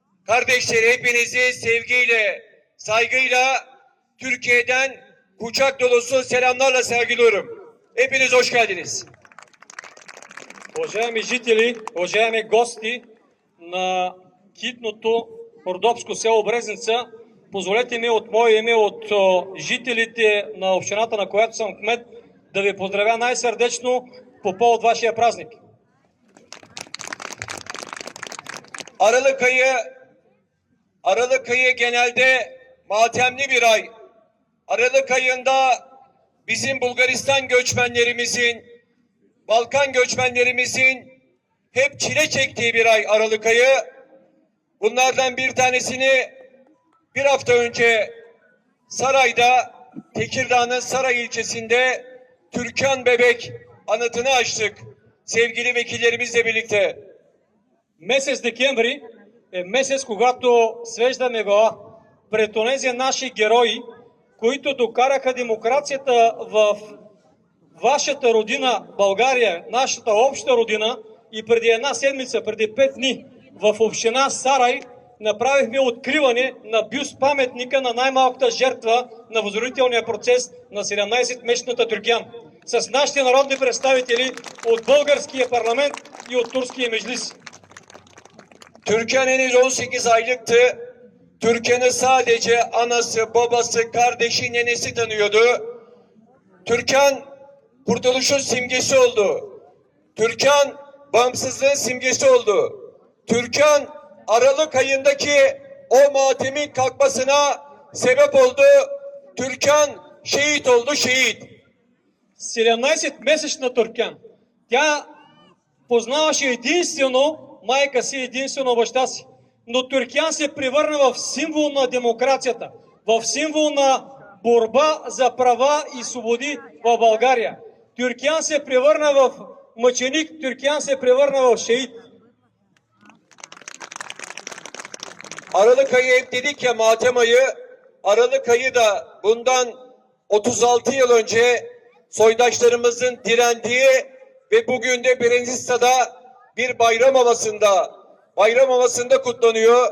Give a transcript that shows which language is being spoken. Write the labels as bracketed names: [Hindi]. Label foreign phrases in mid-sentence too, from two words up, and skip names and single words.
[Turkish] Kardeşleri, hepinizi sevgiyle, saygıyla Türkiye'den kucak dolusu selamlarla selamlıyorum. Hepiniz hoş geldiniz. [Bulgarian] Уважаеми жители, уважаеми гости на китното Родопско село Брезница, позволете ми от мое име, от жителите на общината, на която съм кмет, да ви поздравя най-сърдечно по повод вашия празник. [Turkish] Aralık ayı genelde matemli bir ay. Aralık ayında bizim Bulgaristan göçmenlerimizin, Balkan göçmenlerimizin hep çile çektiği bir ay Aralık ayı. Bunlardan bir tanesini bir hafta önce Saray'da, Tekirdağ'ın Saray ilçesinde Türkan Bebek anıtını açtık. Sevgili vekillerimizle birlikte. [Bulgarian] Месец декември е месец, когато свеждаме глава пред онези наши герои, които докараха демокрацията в вашата родина България, нашата обща родина, и преди една седмица, преди 5 дни в община Сарай направихме откриване на бюст паметника на най-малката жертва на възродителния процес на 17-месечната Türkan. С нашите народни представители от българския парламент и от турския меджлис. [Turkish] Türkan henüz 18 aylıktı. Türkan'ı sadece anası, babası, kardeşi, nenesi tanıyordu. Türkan kurtuluşun simgesi oldu. Türkan bağımsızlığın simgesi oldu. Türkan Aralık ayındaki o matemin kalkmasına sebep oldu. Türkan şehit oldu, şehit. [Bulgarian] 17-месечна Türkan. Тя познаваше единствено майка си, единствено баща си. Но Türkan се превърна в символ на демокрацията, в символ на борба за права и свободи в България. Türkan се превърна в мъченик, Türkan се превърна в шеит. [Turkish] Aralık ayı hep dedik ya, matem ayı. Aralık ayı da bundan 36 yıl önce soydaşlarımızın direndiği ve bugün de Brezilya'da bir bayram havasında kutlanıyor.